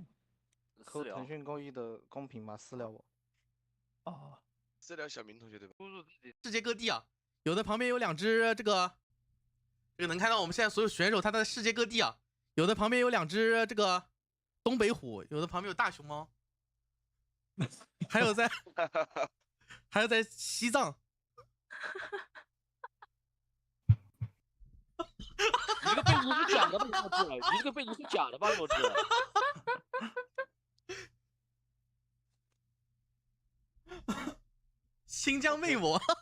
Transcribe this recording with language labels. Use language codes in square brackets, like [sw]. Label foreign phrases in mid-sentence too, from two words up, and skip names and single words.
[zh] 扣騰訊會議的公屏嗎？私聊我。哦，私聊小明同學對吧？世界各地啊。有的旁邊有2隻這個能看到我們現在所有選手他在世界各地啊，有的旁邊有2隻這個東北虎，有的旁邊有大熊貓，還有在西藏。你這個背景是假的吧，弱智！你這個背景是假的吧，弱智！新疆魅魔。